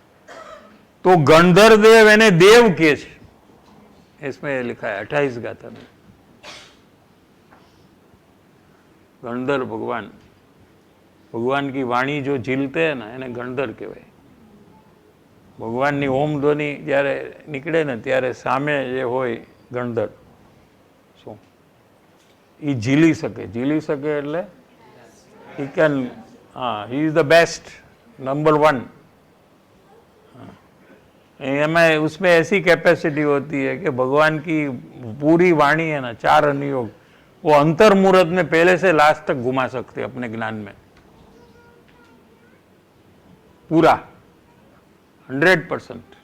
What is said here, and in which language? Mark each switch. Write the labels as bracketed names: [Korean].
[Hindi] तो गणधर देव [Gujarati] एने देव के छे, [Hindi] इसमें लिखा है 28 गाथा में. गणधर भगवान, भगवान की वाणी जो झीलते हैं ना [Gujarati] એને ગણધર કહેવાય. ભગવાનની ઓમ ધ્વનિ જ્યારે નીકળે ને ત્યારે સામે જે હોય ગણધર, શું એ ઝીલી શકે એટલે [English] he can, he is the best, number 1. [Hindi] में उसमें ऐसी कैपेसिटी होती है कि भगवान की पूरी वाणी है ना, 4 अनुयोग, वो अंतर मुहूर्त में पहले से लास्ट तक घुमा सकते अपने ज्ञान में पूरा 100%.